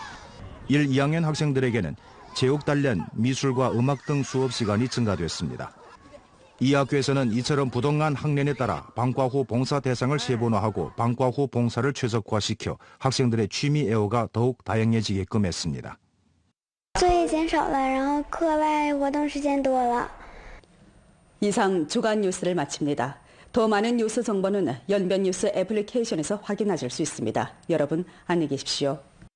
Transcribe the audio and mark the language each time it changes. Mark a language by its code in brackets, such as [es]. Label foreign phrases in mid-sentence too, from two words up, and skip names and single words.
[ko] 1, 2학년 학생들에게는 체육 단련, 미술과 음악 등 수업 시간이 증가됐습니다. 이 학교에서는 이처럼 부동한 학년에 따라 방과 후 봉사 대상을 세분화하고 방과 후 봉사를 최적화시켜 학생들의 취미 애호가 더욱 다양해지게끔 했습니다. [zh] 作业减少了，然后课外活动时间多了。 [ko] 이상 주간 뉴스를 마칩니다. 더 많은 뉴스 정보는 연변 뉴스 애플리케이션에서 확인하실 수 있습니다. 여러분 안녕히 계십시오.